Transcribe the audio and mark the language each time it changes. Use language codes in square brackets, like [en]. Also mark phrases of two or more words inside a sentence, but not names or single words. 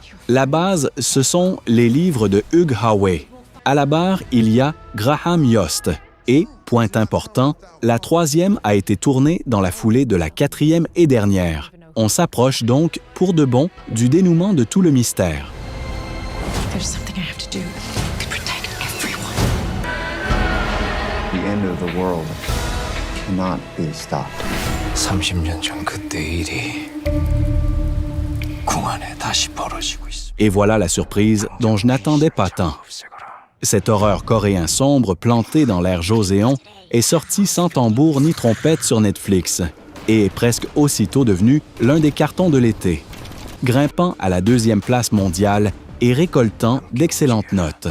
[fr] La base, ce sont les livres de Hugh Howey. À la barre, il y a Graham Yost. Et, point important, la 3e a été tournée dans la foulée de la 4e et dernière. On s'approche donc, pour de bon, du dénouement de tout le mystère. [en] There's something I have to do to protect everyone. The end of the world cannot be stopped. [ko] 30년 전 그때 일이 궁안에 다시 벌어지고 있어. [fr] Et voilà la surprise dont je n'attendais pas tant. Cet horreur coréen sombre planté dans l'ère Joséon est sorti sans tambour ni trompette sur Netflix et est presque aussitôt devenu l'un des cartons de l'été, grimpant à la 2e place mondiale et récoltant d'excellentes notes.